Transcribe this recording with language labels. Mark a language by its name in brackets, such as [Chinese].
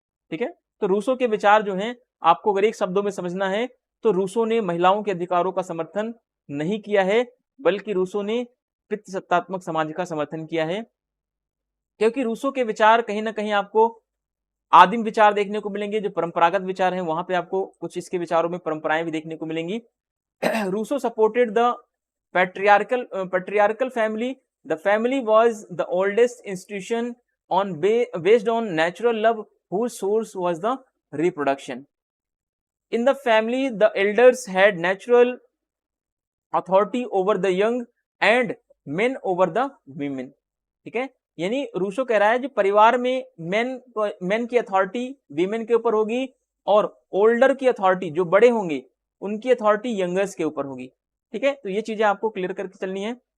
[Hindi] ठीक है, तो रूसो के विचार जो हैं आपको अगर एक शब्दों में समझना है तो रूसो ने महिलाओं के अधिकारों का समर्थन नहीं किया है, बल्कि रूसो ने पितृसत्तात्मक समाज का समर्थन किया है। क्योंकि रूसो के विचार कहीं ना कहीं आपको आदिम विचार देखने को मिलेंगे, जो परंपरागत विचार हैं वहां पे आपको कुछ इसके विचारों में परंपराएं भी देखने को मिलेंगी। [English] Rousseau supported the patriarchal family. The family was the oldest institution based on natural love, whose source was the reproduction. In the family, the elders had natural authority over the young and men over the women. [Hindi] ठीक है, यानी Rousseau कह रहा है जो परिवार में main की अथॉरिटी वीमेन के ऊपर होगी और ओल्डर की अथॉरिटी जो बड़े होंगे उनकी अथॉरिटी यंगर्स के ऊपर होगी। ठीक है, तो ये चीजें आपको क्लियर करके चलनी है।